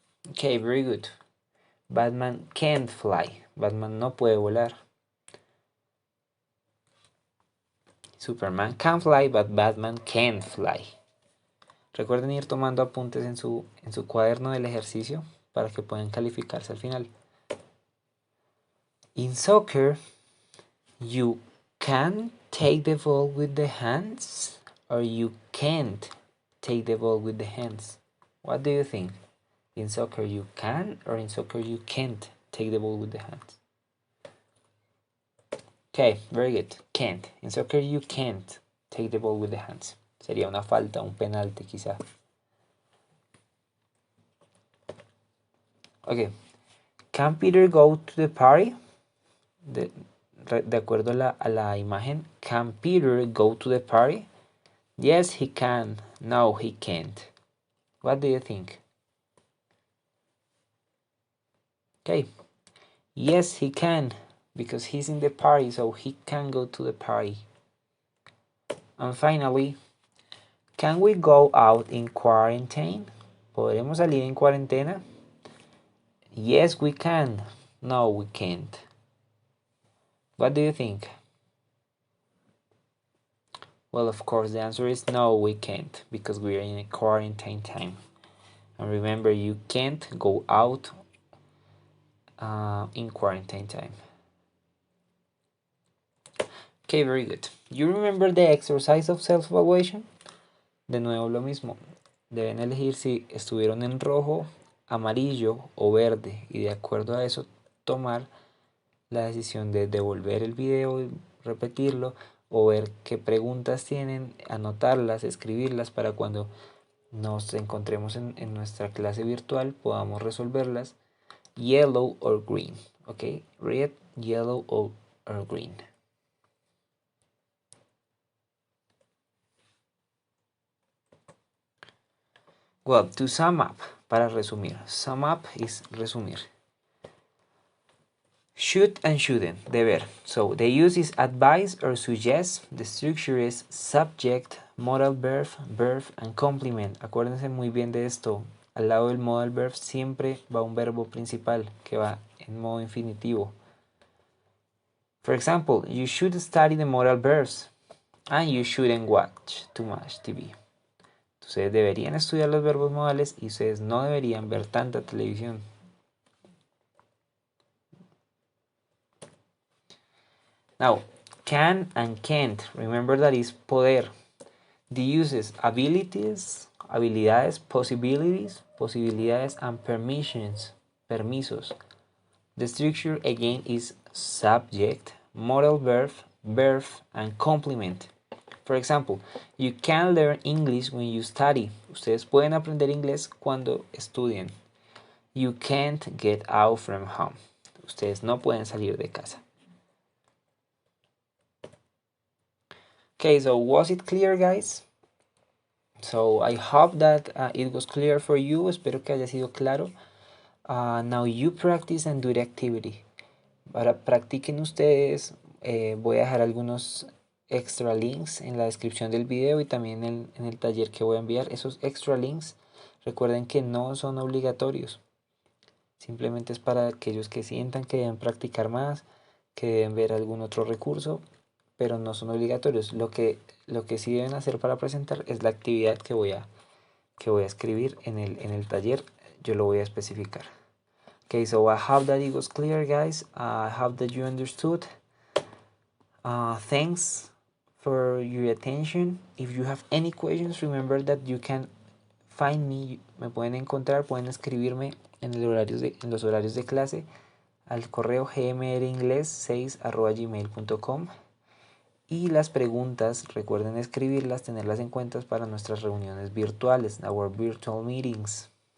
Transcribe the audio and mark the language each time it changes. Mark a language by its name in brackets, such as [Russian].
[English] Okay, very good. Batman can't fly. [Spanish] Batman no puede volar. [English] Superman can fly, but Batman can't fly. [Spanish] Recuerden ir tomando apuntes en su cuaderno del ejercicio para que puedan calificarse al final. [English] In soccer, you can take the ball with the hands or you can't take the ball with the hands. What do you think? In soccer you can or in soccer you can't take the ball with the hands? Okay, very good. Can't. In soccer you can't take the ball with the hands. [Spanish] Sería una falta, un penalti quizá. [English] Okay. Can Peter go to the party? [Spanish] De acuerdo a la imagen, [English] can Peter go to the party? Yes, he can. No, he can't. What do you think? Okay. Yes, he can, because he's in the party, so he can go to the party. And finally, can we go out in quarantine? [Spanish] ¿Podremos salir en cuarentena? [English] Yes, we can. No, we can't. What do you think? Well, of course, the answer is no, we can't, because we are in a quarantine time. And remember, you can't go out in quarantine time. Okay, very good. You remember the exercise of self-evaluation? [Spanish] De nuevo lo mismo. Deben elegir si estuvieron en rojo, amarillo o verde y de acuerdo a eso tomar la decisión de devolver el video y repetirlo o ver qué preguntas tienen, anotarlas, escribirlas para cuando nos encontremos en nuestra clase virtual podamos resolverlas. [English] Yellow or green, ok, red, yellow or green. Well, to sum up, [Spanish] para resumir, [English] sum up is resumir. Should and shouldn't, deber. So the use is advise or suggest. The structure is subject, modal verb, verb and complement. [Spanish] Acuérdense muy bien de esto. Al lado del modal verb siempre va un verbo principal que va en modo infinitivo. [English] For example, you should study the modal verbs and you shouldn't watch too much TV. [Spanish] Ustedes deberían estudiar los verbos modales y ustedes no deberían ver tanta televisión. [English] Now, can and can't. Remember that is poder. The uses abilities, habilidades, possibilities, posibilidades, and permissions, permisos. The structure again is subject, modal verb, verb, and complement. For example, you can learn English when you study. [Spanish] Ustedes pueden aprender inglés cuando estudien. [English] You can't get out from home. [Spanish] Ustedes no pueden salir de casa. [English] Okay, so was it clear, guys? So I hope that it was clear for you. [Spanish] Espero que haya sido claro. [English] Now you practice and do the activity. [Spanish] Para practiquen ustedes, voy a dejar algunos extra links en la descripción del video y también en el taller que voy a enviar. Esos extra links, recuerden que no son obligatorios. Simplemente es para aquellos que sientan que deben practicar más, que deben ver algún otro recurso, pero no son obligatorios. Lo que sí deben hacer para presentar es la actividad que voy a escribir en el taller. Yo lo voy a especificar. [English] Okay, so I hope that it was clear, guys. I hope that you understood. Thanks for your attention. If you have any questions, remember that you can find me. [Spanish] Me pueden encontrar, pueden escribirme en los horarios de clase al correo gmringlés6@gmail.com. Y las preguntas, recuerden escribirlas, tenerlas en cuenta para nuestras reuniones virtuales, [English] our virtual meetings.